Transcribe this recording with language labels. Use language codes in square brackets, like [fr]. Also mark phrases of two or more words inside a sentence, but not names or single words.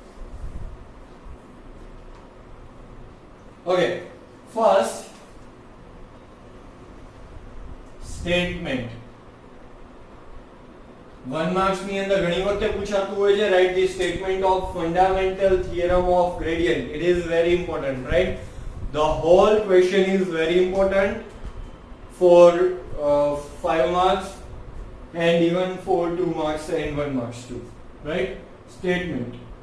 [en] Okay, first statement. [gu] 1 marks ની અંદર ઘણી વખતે પૂછાતું હોય છે, [en] write the statement of fundamental theorem of gradient. It is very important, right? The whole question is very important for 5 marks and even for 2 marks and 1 marks too, right? Statement.